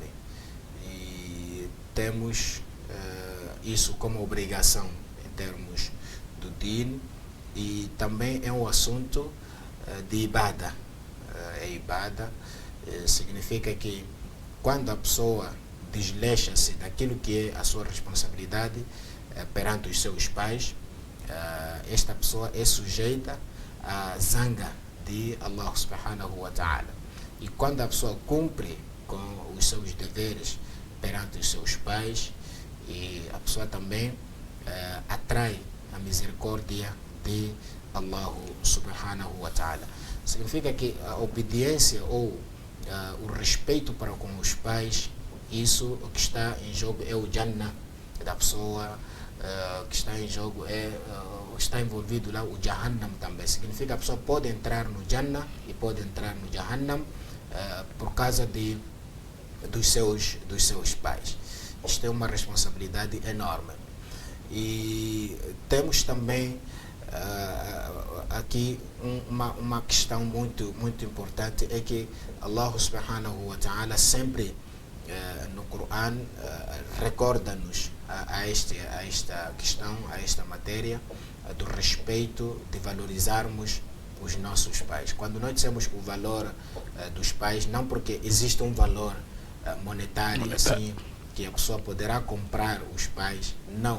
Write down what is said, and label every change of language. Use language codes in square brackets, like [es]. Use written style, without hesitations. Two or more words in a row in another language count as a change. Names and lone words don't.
[pt] E temos isso como obrigação em termos do din, e também é um assunto de ibada. Ibada significa que quando a pessoa desleixa-se daquilo que é a sua responsabilidade perante os seus pais, esta pessoa é sujeita à zanga de Allah [ar] سبحانه وتعالى. [pt] E quando a pessoa cumpre com os seus deveres perante os seus pais, e a pessoa também atrai a misericórdia de Allah [ar] سبحانه وتعالى. [pt] Significa que a obediência ou o respeito para com os pais, isso o que está em jogo é o Jannah da pessoa, que está em jogo está envolvido lá o Jahannam também. Significa que a pessoa pode entrar no Jannah e pode entrar no Jahannam por causa dos seus pais. Isto é uma responsabilidade enorme. E temos também aqui uma questão muito importante, é que Allah [ar] سبحانه وتعالى [pt] sempre no Coran recorda-nos a esta questão, a esta matéria do respeito, de valorizarmos os nossos pais. Quando nós dizemos o valor dos pais, não porque existe um valor monetário assim que a pessoa poderá comprar os pais, não.